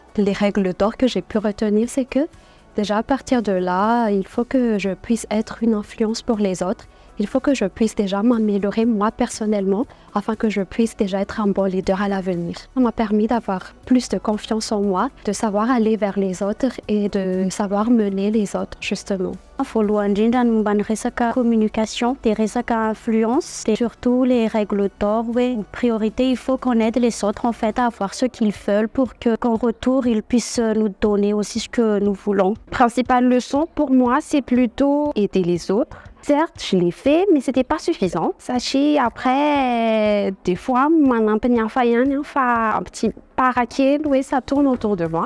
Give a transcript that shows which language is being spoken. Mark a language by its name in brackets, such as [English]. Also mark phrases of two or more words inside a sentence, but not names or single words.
[French] Les règles d'or que j'ai pu retenir, c'est que déjà à partir de là, il faut que je puisse être une influence pour les autres. Il faut que je puisse déjà m'améliorer moi personnellement afin que je puisse déjà être un bon leader à l'avenir. Ça m'a permis d'avoir plus de confiance en moi, de savoir aller vers les autres et de savoir mener les autres justement. [Malagasy] Voalohany indrindra ny momba ny resaka communication, [French] des resaka influence, et surtout les règles d'or, en priorité, il faut qu'on aide les autres en fait à avoir ce qu'ils veulent pour qu'en retour, ils puissent nous donner aussi ce que nous voulons. Principale leçon pour moi, c'est plutôt aider les autres. Certes, je l'ai fait, mais c'était pas suffisant. Sachez, après, des fois, un petit paraquet, ça tourne autour de moi.